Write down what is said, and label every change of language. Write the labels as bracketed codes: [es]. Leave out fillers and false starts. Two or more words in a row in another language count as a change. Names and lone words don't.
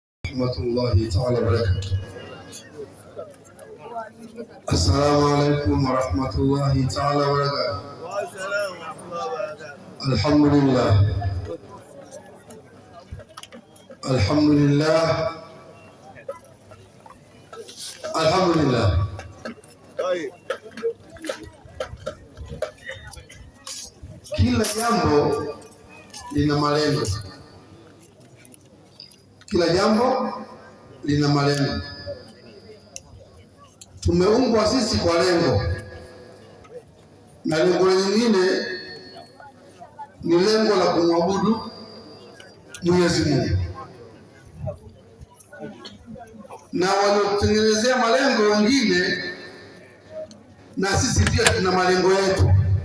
[ar] رحمة الله تعالى وبركاته السلام عليكم ورحمة الله تعالى وبركاته. الحمد لله الحمد لله. Alhamdulillah. [sw] Kila jambo lina malengo. Kila jambo lina malengo. Tumeumbwa sisi kwa lengo, na lengo lingine ni lengo la kumwabudu Mwenyezi Mungu, na waliotengenezea malengo wengine, na sisi pia tuna malengo yetu.